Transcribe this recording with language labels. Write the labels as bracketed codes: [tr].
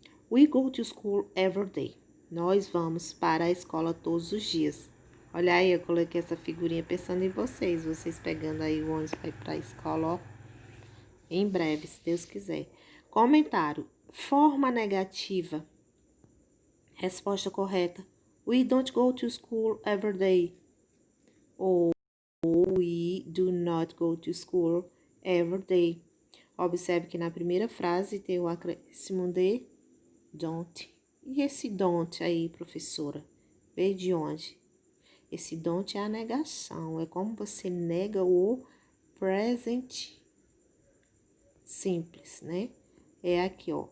[en] We go to school every day. [pt] Nós vamos para a escola todos os dias. Olha aí, eu coloquei essa figurinha pensando em vocês. Vocês pegando aí o ônibus vai para a escola, ó. Em breve, se Deus quiser. Comentário. Forma negativa. Resposta correta. [en] We don't go to school every day. Ou we do not go to school every day. [pt] Observe que na primeira frase tem o acréscimo de don't. E esse don't aí, professora? Veio de onde? Esse don't é a negação. É como você nega o present simples, né? É aqui, ó.